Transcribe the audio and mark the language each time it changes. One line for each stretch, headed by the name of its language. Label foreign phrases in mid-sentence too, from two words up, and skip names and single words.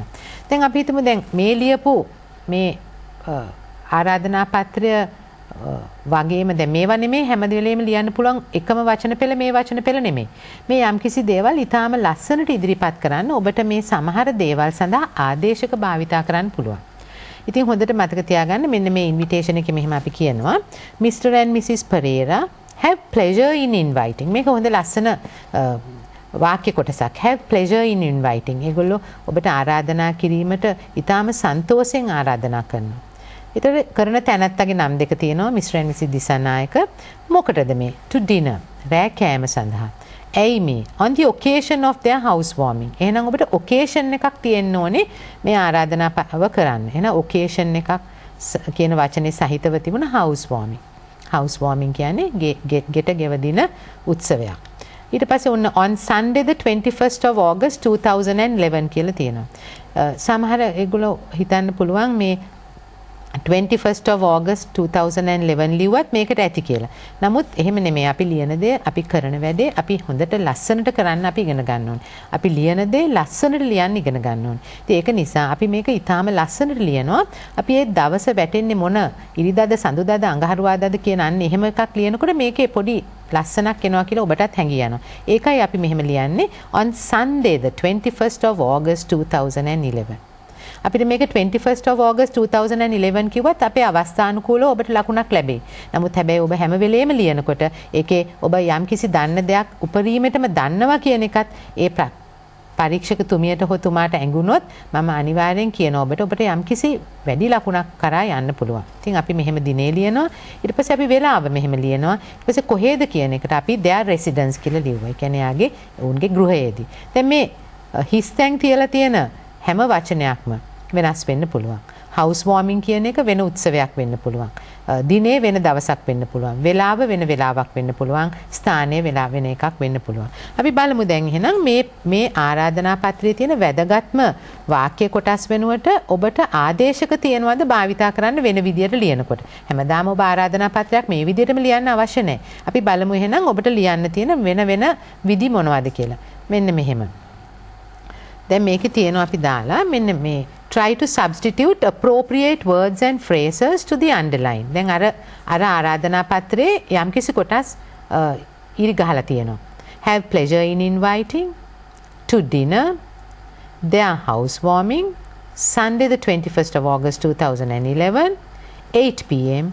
Sinhala: දැන් අපි හිතමු දැන් මේ ලියපු මේ ආරාධනා පත්‍රය වගේම දැන් මේවා නෙමෙයි හැම වෙලේම ලියන්න පුළුවන් එකම වචන පෙළ මේ වචන පෙළ නෙමෙයි. මේ යම්කිසි දේවල් ඊටාම ලස්සනට ඉදිරිපත් කරන්න ඔබට මේ සමහර දේවල් සඳහා ආදේශක භාවිතා කරන්න පුළුවන්. ඉතින් හොඳට මතක තියාගන්න මෙන්න මේ ඉන්විටේෂන් එකේ මෙහෙම අපි කියනවා
English: Mr and Mrs Pereira have pleasure in inviting.
Sinhala: මේක හොඳ ලස්සන වාක්‍ය කොටසක්.
English: have pleasure in inviting.
Sinhala: ඒගොල්ලෝ ඔබට ආරාධනා කිරීමට ඊටාම සන්තෝෂෙන් ආරාධනා කරනවා. ඒතර කරන තැනැත්තගේ නම් දෙක තියෙනවා
English: Mr and Mrs
Sinhala: දිසානායක. මොකටද මේ?
English: to dinner.
Sinhala: රෑ කෑම සඳහා. ඇයි මේ?
English: on the occasion of their housewarming.
Sinhala: එහෙනම් ඔබට occasion එකක් තියෙන්න ඕනේ මේ ආරාධනාව කරන්න. එහෙනම් occasion එකක් කියන වචනේ සහිතව තිබුණ housewarming. housewarming කියන්නේ ගෙට ගෙවදින උත්සවයක්. ඊට පස්සේ
English: on Sunday the 21st of August 2011
Sinhala: කියලා තියෙනවා. සමහර ඒගොල්ලෝ හිතන්න පුළුවන් මේ
English: 21st of August 2011
Sinhala: ලිව්වත් මේකට ඇති කියලා. නමුත් එහෙම නෙමෙයි. අපි ලියන දේ, අපි කරන වැඩේ අපි හොඳට ලස්සනට කරන්න අපි ඉගෙන ගන්න ඕනේ. අපි ලියන දේ ලස්සනට ලියන්න ඉගෙන ගන්න ඕනේ. ඉතින් ඒක නිසා අපි මේක ඊටාම ලස්සනට ලියනවා. අපි ඒ දවස වැටෙන්නේ මොන ඉරිදාද, සඳුදාද, අඟහරුවාදාද කියන අන්න එහෙම එකක් ලියනකොට මේකේ පොඩි ලස්සනක් එනවා කියලා ඔබටත් හැඟී යනවා. ඒකයි අපි මෙහෙම ලියන්නේ
English: on Sunday the 21st of August 2011.
Sinhala: අපිට මේක
English: 21st of August 2011
Sinhala: කිව්වත් අපේ අවස්ථානුකූලව ඔබට ලකුණක් ලැබෙයි. නමුත් හැබැයි ඔබ හැම වෙලේම ලියනකොට ඒකේ ඔබ යම්කිසි දන්න දෙයක් උපරිමයටම දන්නවා කියන එකත් ඒ පරීක්ෂකතුමියට හෝ තුමාට ඇඟුණොත් මම අනිවාර්යෙන් කියනවා ඔබට යම්කිසි වැඩි ලකුණක් කරා යන්න පුළුවන්. ඉතින් අපි මෙහෙම දිනේ ලියනවා. ඊට පස්සේ අපි වෙලාව මෙහෙම ලියනවා. ඊට පස්සේ කොහෙද කියන එකට අපි
English: their residence
Sinhala: කියලා ලියුවා. ඒ කියන්නේ යාගේ උන්ගේ ගෘහයේදී. දැන් මේ
English: his thank
Sinhala: තියලා තියෙන හැම වචනයක්ම වෙනස් වෙන්න පුළුවන්.
English: house warming
Sinhala: කියන එක වෙන උත්සවයක් වෙන්න පුළුවන්. දිනේ වෙන දවසක් වෙන්න පුළුවන්. වෙලාව වෙන වෙලාවක් වෙන්න පුළුවන්. ස්ථානයේ වෙලාව වෙන එකක් වෙන්න පුළුවන්. අපි බලමු දැන් එහෙනම් මේ ආරාධනා පත්‍රයේ තියෙන වැදගත්ම වාක්‍ය කොටස් වෙනුවට ඔබට ආදේශක තියෙනවද භාවිතා කරන්න වෙන විදියට ලියනකොට. හැමදාම ඔබ ආරාධනා පත්‍රයක් මේ විදියටම ලියන්න අවශ්‍ය නැහැ. අපි බලමු එහෙනම් ඔබට ලියන්න තියෙන වෙන විදි මොනවද කියලා. මෙන්න මෙහෙම. දැන් මේකේ තියෙනවා අපි දාලා මෙන්න මේ
English: try to substitute appropriate words and phrases to the underline.
Sinhala: දැන් අර ආරාධනා පත්‍රයේ යම්කිසි කොටස් ඉරි ගහලා තියෙනවා.
English: have pleasure in inviting, to dinner, their housewarming, Sunday the 21st of August 2011, 8 p.m.